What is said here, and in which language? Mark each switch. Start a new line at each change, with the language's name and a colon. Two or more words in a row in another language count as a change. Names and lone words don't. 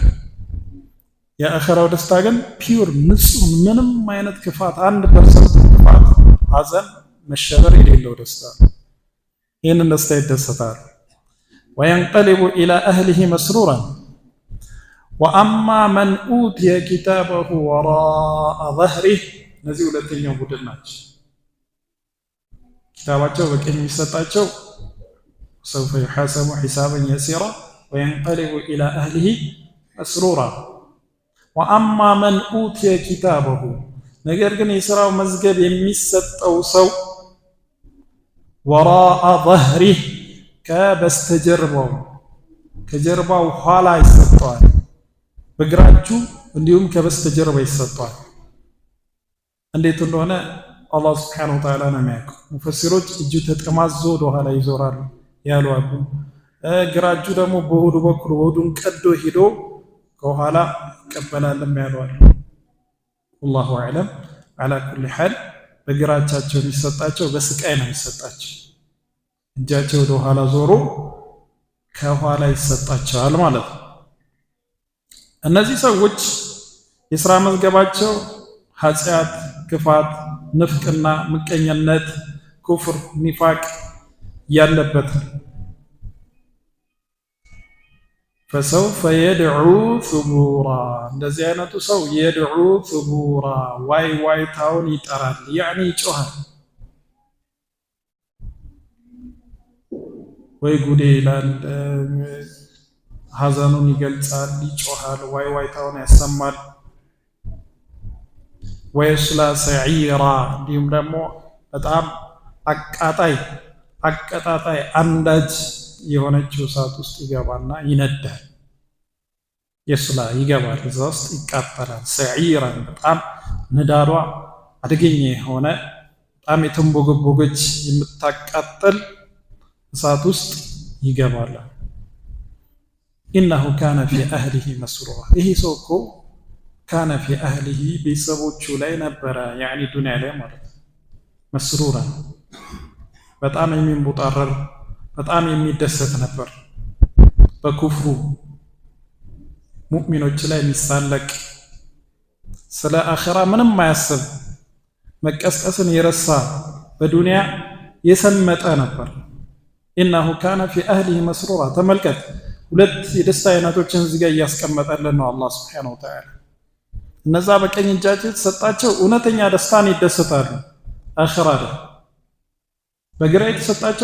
Amharic: የአኺራው ደስታ ግን ፒውር ንጹህ ምንም አይነት ክፋት 1% ክፋት ሐዘን መሸበር የሌለው ደስታ ይህንን ደስታ ይደሰታል
Arabic: وينقلب إلى أهله مسرورا وأما من أوتي كتابه وراء ظهره
Amharic: እነዚህ ሁለተኛው ቡድን ናቸው ኪታባቸው በቀኝ የሚሰጣቸው
Arabic: سوف يحاسب حسابا يسيرا وينقلب إلى أهله مسرورا وأما من أوتي كتابه
Amharic: ነገር ግን የሥራው መዝገብ የሚሰጠው ሰው
Arabic: وراء ظهره
Amharic: ከጀርባው ኋላ ይሰጠዋል በግራጁ እንዲሁም ከበስተጀርባ ይሰጠዋል እንዴት እንደሆነ አላህ
Arabic: سبحانه وتعالى
Amharic: ነው የሚያውቀው ሙፈሲሮች እጁ ተጠማዞ ወደ ኋላ ይዞራሉ ያሉ አሉ ግራጁ ደግሞ በሆዱ በኩል ሆዱን ቀዶ ሄዶ ከኋላ ይቀበላልም ያሉ አሉ
Arabic: والله اعلم على كل حال
Amharic: በግራቻቸው የሚሰጣቸው በስቃይ ነው የሚሰጣቸው እጃቸው ወደ ኋላ ዞሮ ከኋላ ይሰጣቸዋል ማለት ነው እነዚህ ሰዎች የሥራ መዝገባቸው ኃጢአት ክፋት ንፍቅና ምቀኝነት ኩፍር ኒፋቅ ያለበት
Arabic: فسوف يدعو ثبورا
Amharic: እንደዚህ አይነቱ ሰው
Arabic: يدعو ثبورا
Amharic: ዋይ ታውን ይጠራል يعني ይጮሃል ወይ ጉዴ ይላል ሐዘኑን ይገልጻል ይጮሃል ዋይ ታውን ያሰማል
Arabic: ويصلى سعيرا
Amharic: እንዲሁም ደግሞ በጣም አቀጣጣይ አንዳጅ የሆነችው እሳት ውስጥ ይገባና ይነዳል የስላ ይገባል እዛ ውስጥ ይቃጠላል ሰዒራን በጣም ንዳዷ አደገኛ የሆነ በጣም የተንቦገቦገች የምታቃጥል እሳት ውስጥ ይገባል
Arabic: إنه كان في أهله مسرورا
Amharic: ይሄ ሰው እኮ
Arabic: كان في أهله
Amharic: ቤተሰቦቹ ላይ ነበረ ያኒ ዱንያ ላይ ማለት መስሩራ በጣም የሚንቦጣረር በጣም የሚደሰት ነበር በኩፍሩ ሙእሚኖች ላይ የሚሳለቅ ስለ አኺራ ምንም ማያስብ መቀስቀስን የረሳ በዱንያ የሰመጠ ነበር
Arabic: إنه كان في أهله مسرورا
Amharic: ተመልከት ሁለት የደስታ አይነቶችን እዚህ ጋር እያስቀመጠልን ነው አላህ
Arabic: سبحانه وتعالى
Amharic: እነዛ በቀኝ እጃቸው የተሰጣቸው እውነተኛ ደስታን ይደሰታሉ አኺራ ላይ በግራ የተሰጣቸው